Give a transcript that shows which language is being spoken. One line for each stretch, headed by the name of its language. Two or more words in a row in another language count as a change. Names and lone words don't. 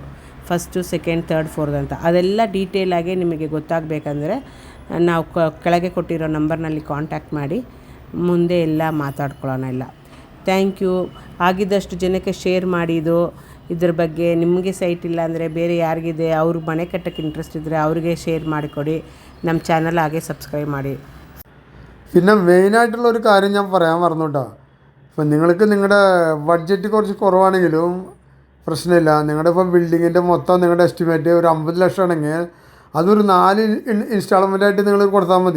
English: first, second, third, fourth
Kannada: ಅಂತ ಅದೆಲ್ಲ ಡೀಟೇಲಾಗಿ ನಿಮಗೆ ಗೊತ್ತಾಗಬೇಕಂದ್ರೆ ನಾವು ಕೆಳಗೆ ಕೊಟ್ಟಿರೋ ನಂಬರ್ನಲ್ಲಿ ಕಾಂಟ್ಯಾಕ್ಟ್ ಮಾಡಿ ಮುಂದೆ ಎಲ್ಲ ಮಾತಾಡ್ಕೊಳ್ಳೋಣ ಎಲ್ಲ.
English: thank you.
Kannada: ಆಗಿದ್ದಷ್ಟು ಜನಕ್ಕೆ ಶೇರ್ ಮಾಡಿದ್ದು ಇದ್ರ ಬಗ್ಗೆ ನಿಮಗೆ ಸೈಟ್ ಇಲ್ಲ ಅಂದರೆ ಬೇರೆ ಯಾರಿಗಿದೆ ಅವ್ರು ಮನೆ ಕಟ್ಟೋಕ್ಕೆ ಇಂಟ್ರೆಸ್ಟ್ ಇದ್ದರೆ ಅವ್ರಿಗೆ ಶೇರ್ ಮಾಡಿಕೊಡಿ. ನಮ್ಮ ಚಾನಲ್ ಹಾಗೆ സബ്സ്ക്രൈബ് ಮಾಡಿ.
Malayalam: പിന്നെ മെയിനായിട്ടുള്ള ഒരു കാര്യം ഞാൻ പറയാൻ മറന്നു കേട്ടോ. ഇപ്പം നിങ്ങൾക്ക് നിങ്ങളുടെ ബഡ്ജറ്റ് കുറച്ച് കുറവാണെങ്കിലും പ്രശ്നമില്ല. നിങ്ങളുടെ ഇപ്പോൾ ബിൽഡിങ്ങിൻ്റെ മൊത്തം നിങ്ങളുടെ എസ്റ്റിമേറ്റ് ഒരു 50 ലക്ഷം ആണെങ്കിൽ അതൊരു 4 ഇൻസ്റ്റാൾമെൻറ്റായിട്ട് നിങ്ങൾ കൊടുത്താൽ മതി.